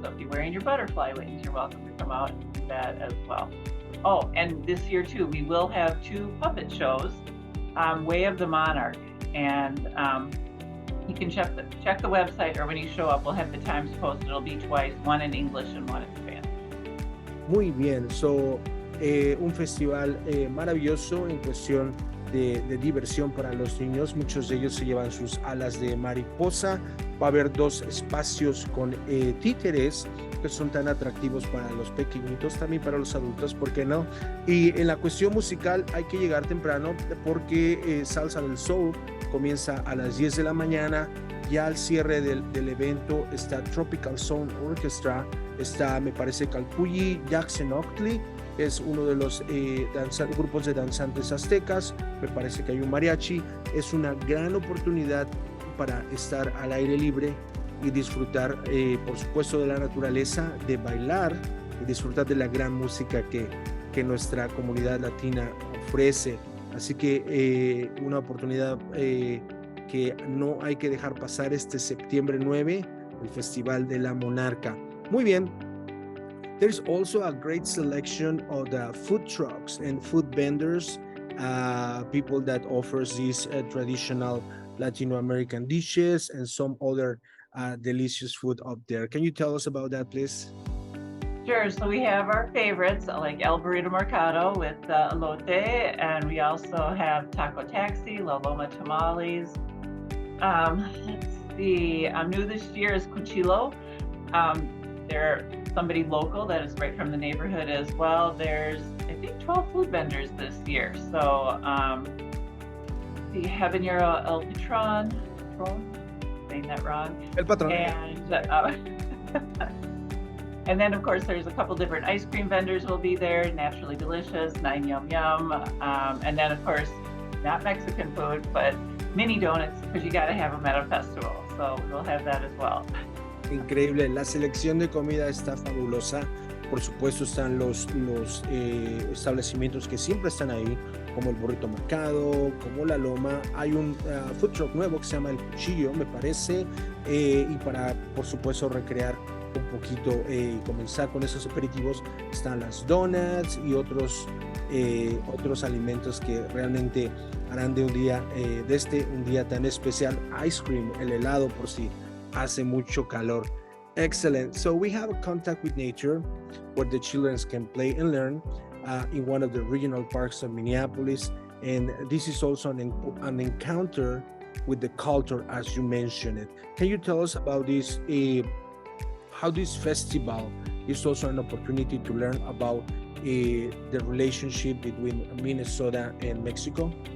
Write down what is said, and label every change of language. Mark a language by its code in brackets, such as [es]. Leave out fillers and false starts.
[en] So if you're wearing your butterfly wings, you're welcome to come out and do that as well. Oh, and this year too, we will have 2 puppet shows, Way of the Monarch, and you can check the website, or when you show up, we'll have the times posted. It'll be twice, one in English and one in Spanish. [es] Muy bien, so un festival maravilloso en cuestión de diversión para los niños. Muchos de ellos se llevan sus alas de mariposa. Va a haber 2 espacios con títeres que son tan atractivos para los pequeñitos, también para los adultos, ¿por qué no? Y en la cuestión musical hay que llegar temprano porque Salsa del Sol comienza a las 10 de la mañana. Ya al cierre del evento está Tropical Zone Orchestra, está, me parece, Calpulli, Jackson Octley, es uno de los grupos de danzantes aztecas. Me parece que hay un mariachi. Es una gran oportunidad para estar al aire libre y disfrutar, por supuesto, de la naturaleza, de bailar y disfrutar de la gran música que nuestra comunidad latina ofrece. Así que una oportunidad que no hay que dejar pasar este septiembre 9, el Festival de la Monarca. Muy bien. [en] There's also a great selection of the food trucks and food vendors, people that offers these traditional Latino American dishes and some other delicious food up there. Can you tell us about that, please? Sure, so we have our favorites like El Burrito Mercado with elote, and we also have Taco Taxi, La Loma Tamales. Let's see, new this year is Cuchillo. They're somebody local that is right from the neighborhood as well. There's, I think, 12 food vendors this year. So, the Habanero El Patron, saying that wrong. El Patron. And then, of course, there's a couple different ice cream vendors will be there, Naturally Delicious, 9 Yum Yum. And then, of course, not Mexican food, but mini donuts, because you got to have them at a festival. So we'll have that as well. [es] Increíble, la selección de comida está fabulosa. Por supuesto están los establecimientos que siempre están ahí, como el Burrito Mercado, como La Loma. Hay un food truck nuevo que se llama El Cuchillo, me parece, y para, por supuesto, recrear un poquito y comenzar con esos aperitivos, están las donuts y otros alimentos que realmente harán de un día, un día tan especial. [en] Ice cream, [es] el helado, por si hace mucho calor. [en] Excellent. So we have a contact with nature where the children can play and learn in one of the regional parks of Minneapolis. And this is also an encounter with the culture, as you mentioned it. Can you tell us about this, how this festival is also an opportunity to learn about the relationship between Minnesota and Mexico?